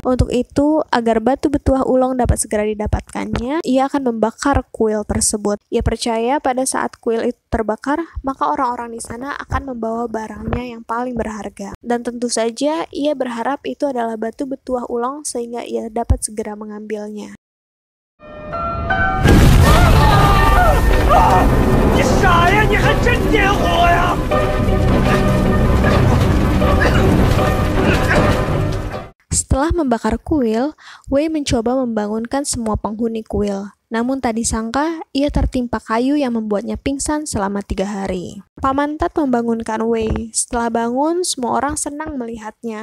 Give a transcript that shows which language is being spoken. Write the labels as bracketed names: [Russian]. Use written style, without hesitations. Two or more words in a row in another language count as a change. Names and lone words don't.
[Indonesian] Untuk itu, agar batu betuah Ulong dapat segera didapatkannya, ia akan membakar kuil tersebut. Ia percaya pada saat kuil itu terbakar, maka orang-orang di sana akan membawa barangnya yang paling berharga. Dan tentu saja, ia berharap itu adalah batu betuah Ulong sehingga ia dapat segera mengambilnya. [Chinese] 你傻呀？你还真点火呀！ [Indonesian] Setelah membakar kuil, Wei mencoba membangunkan semua penghuni kuil. Namun tak disangka, ia tertimpa kayu yang membuatnya pingsan selama 3 hari. Paman Tat membangunkan Wei. Setelah bangun, semua orang senang melihatnya.